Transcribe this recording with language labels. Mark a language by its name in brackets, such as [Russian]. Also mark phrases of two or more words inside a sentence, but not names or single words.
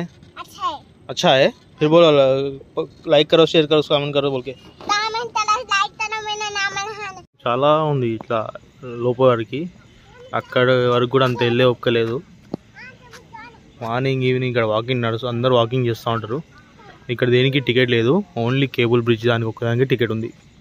[Hindi] अच्छा है अच्छा है फिर बोलो लाइक करो शेयर करो कमेंट करो बोल के [Telugu] చాలా ఉంది ఇట్లా లోపల వరకు అక్కడ వరకు కూడా అంత వెళ్ళే ఒక్కలేదు [English] morning evening [Telugu] ఇక్కడ వాకింగ్ నడుస్తూ అందరూ వాకింగ్ చేస్తూ ఉంటారు ఇక్కడ దేనికి టికెట్ లేదు [English] only cable bridge [Telugu] దానికి ఒక్కదానికి టికెట్ ఉంది